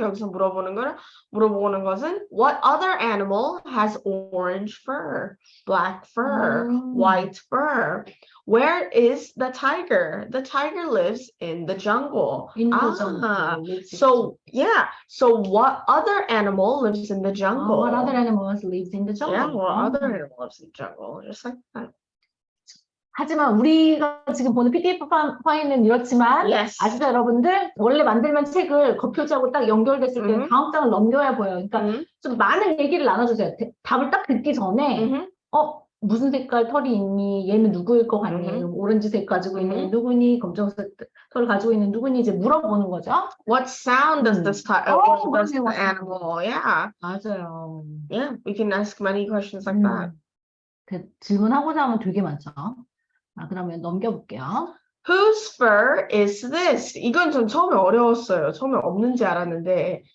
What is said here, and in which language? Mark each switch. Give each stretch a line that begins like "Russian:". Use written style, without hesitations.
Korean: 여기서 물어보는 것은
English: What other animal has orange fur, black fur, white fur? Where is the tiger? The tiger lives in the jungle. In the jungle. So what other animal lives in the jungle? What other animals lives in the jungle? Yeah, what other animal lives in the jungle? Just like that.
Korean: 하지만 우리가 지금 보는 PDF 파일은 이렇지만
English: Yes.
Korean: 아시죠 여러분들? 원래 만들면 책을 겉표지하고 딱 연결됐을 때 다음 장을 넘겨야 보여요. 그러니까 좀 많은 얘기를 나눠주세요. 답을 딱 듣기 전에 무슨 색깔 털이 있니? 얘는 누구일 것 같니? 오렌지색 가지고 있는 누구니? 검정색 털을 가지고 있는 누구니? 이제 물어보는 거죠.
English: What sound does this does the animal? Yeah.
Korean: 맞아요.
English: Yeah, we can ask many questions like that.
Korean: 질문하고자 하면 되게 많죠. 그러면 넘겨볼게요. Whose fur is this? 이건 전 처음에 어려웠어요. 처음에 없는지 알았는데.